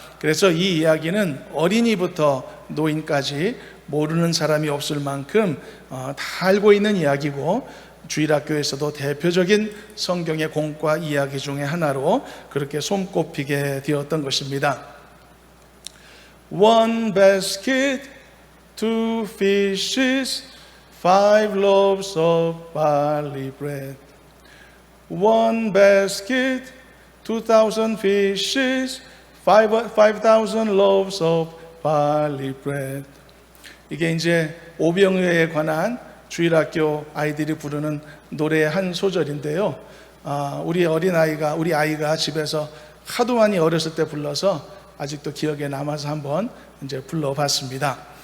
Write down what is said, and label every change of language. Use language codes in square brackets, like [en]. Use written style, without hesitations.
[ko] 그래서 이 이야기는 어린이부터 노인까지 모르는 사람이 없을 만큼 다 알고 있는 이야기고, 주일학교에서도 대표적인 성경의 공과 이야기 중에 하나로 그렇게 손꼽히게 되었던 것입니다. [en] One basket, 2 fishes, 5 loaves of barley bread. One basket, 2,000 fishes, 5,000 loaves of barley bread. [ko] 이게 이제 오병이어에 관한 주일학교 아이들이 부르는 노래의 한 소절인데요. 우리 아이가 집에서 하도 많이 어렸을 때 불러서 아직도 기억에 남아서 한번 이제 불러봤습니다.